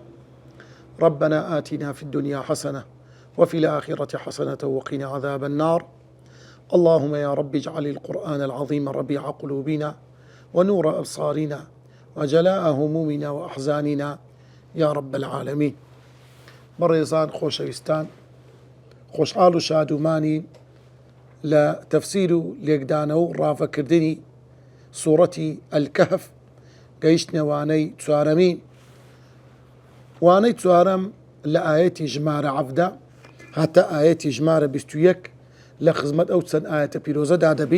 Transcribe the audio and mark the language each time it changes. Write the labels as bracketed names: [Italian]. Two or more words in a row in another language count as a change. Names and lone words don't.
[Arabic] ربنا آتنا في الدنيا حسنة وفي الآخرة حسنة وقنا عذاب النار. اللهم يا رب اجعل القرآن العظيم ربيع قلوبنا ونور أبصارنا وجلاء همومنا وأحزاننا يا رب العالمين. [Central Kurdish] بەڕێزان خۆشەویستان، خۆشحاڵ و شادومانی لە تەفسیر و لێکدانە و ڕافەکردنی سوورەتی ئەلکەهف گەیشتنە وانەی چوارەمین. وانەی چوارەم لە ئاەتی ژمارە 17 هاتە ئاەتی ژمارە 21 لە خزمەت ئەو چەند ئاەتە پیرۆزەدا دەبی.